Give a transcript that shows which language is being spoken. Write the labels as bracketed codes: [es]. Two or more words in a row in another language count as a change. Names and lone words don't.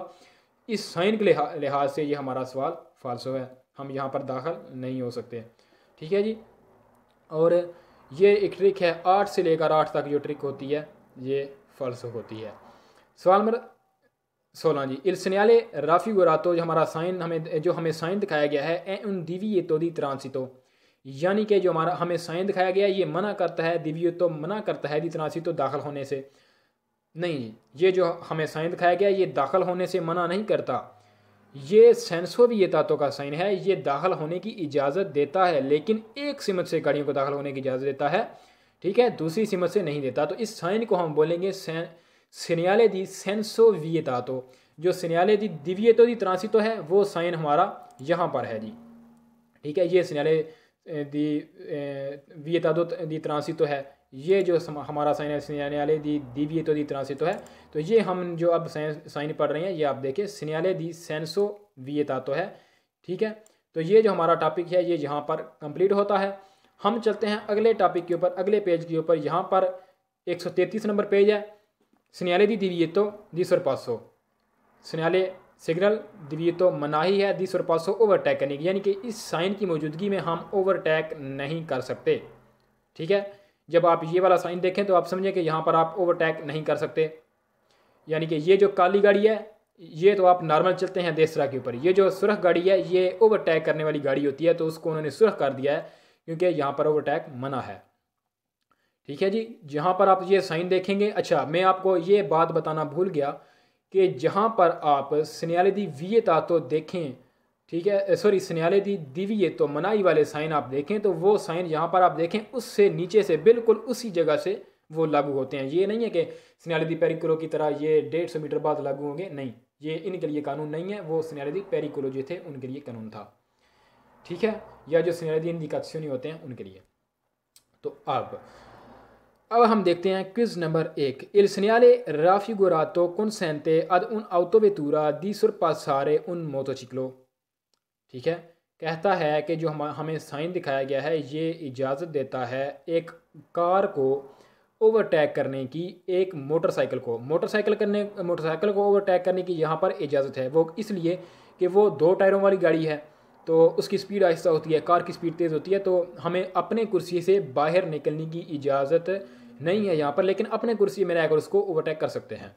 [hi] इस साइन के लिहाज से ये हमारा सवाल फाल्सो है, हम यहाँ पर दाखिल नहीं हो सकते। ठीक है जी, और ये एक ट्रिक है 8 से लेकर 8 तक जो ट्रिक होती है ये फाल्सो होती है। सवाल नंबर 16 जी, [it] il segnale raffigurato [hi] जो हमें साइन दिखाया गया है [it] è un divieto di transito, [hi] यानी कि जो हमारा हमें साइन दिखाया गया है ये मना करता है, divieto मना करता है, [it] di transito [hi] दाखिल होने से। नहीं जी, ये जो हमें साइन दिखाया गया है ये दाखिल होने से मना नहीं करता, ये [it] senso vietato [hi] का साइन है, ये दाखिल होने की इजाज़त देता है, लेकिन एक सिमत से गाड़ियों को दाखिल होने की इजाज़त देता है, ठीक है, दूसरी सिमत से नहीं देता। तो इस साइन को हम बोलेंगे [it] segnale di senso vietato। [hi] जो [it] segnale di divieto di transito [hi] है वो साइन हमारा यहाँ पर है जी, ठीक है, ये [it] segnale di vietato di transito [hi] है, ये जो हमारा साइन है [it] segnale di divieto di transito [hi] है। तो ये हम जो अब साइन पढ़ रहे हैं ये आप देखिए [it] segnale di senso vietato [hi] है, ठीक है। तो ये जो हमारा टॉपिक है ये यहाँ पर कंप्लीट होता है। हम चलते हैं अगले टॉपिक के ऊपर, अगले पेज के ऊपर। यहाँ पर 133 नंबर पेज है, [it] segnale di divieto di sorpasso। [hi] segnale सिग्नल divieto मनाही है, [it] di sorpasso [hi] ओवरटेक करने की, यानी कि इस साइन की मौजूदगी में हम ओवरटेक नहीं कर सकते। ठीक है, जब आप ये वाला साइन देखें तो आप समझें कि यहाँ पर आप ओवरटेक नहीं कर सकते, यानी कि ये जो काली गाड़ी है ये तो आप नॉर्मल चलते हैं देसरा के ऊपर, ये जो सुरख गाड़ी है ये ओवरटेक करने वाली गाड़ी होती है, तो उसको उन्होंने सुरख कर दिया है क्योंकि यहाँ पर ओवरटेक मना है। ठीक है जी, जहाँ पर आप ये साइन देखेंगे। अच्छा, मैं आपको ये बात बताना भूल गया कि जहाँ पर आप [it] segnale di vietato [hi] देखें, ठीक है, सॉरी [it] segnale di divieto [hi] मनाही वाले साइन आप देखें तो वो साइन यहाँ पर आप देखें उससे नीचे से बिल्कुल उसी जगह से वो लागू होते हैं। ये नहीं है कि [it] segnale di pericolo [hi] की तरह ये 150 मीटर बाद लागू होंगे, नहीं, ये इनके लिए कानून नहीं है, वो [it] segnale di pericolo [hi] जो थे उनके लिए कानून था। ठीक है, या जो [it] segnale di indicazioni [hi] होते हैं उनके लिए। तो अब हम देखते हैं क्विज नंबर 1। [it] Il segnale raffigurato consente ad un autovettura di sorpassare un motociclo। [hi] ठीक है, कहता है कि जो हमें साइन दिखाया गया है ये इजाज़त देता है एक कार को ओवरटेक करने की एक मोटरसाइकिल को ओवरटेक करने की यहाँ पर इजाज़त है। वो इसलिए कि वो 2 टायरों वाली गाड़ी है तो उसकी स्पीड आहिस्ता होती है, कार की स्पीड तेज़ होती है, तो हमें अपने कुर्सी से बाहर निकलने की इजाज़त नहीं है यहाँ पर, लेकिन अपने कुर्सी में रहकर उसको ओवरटेक कर सकते हैं।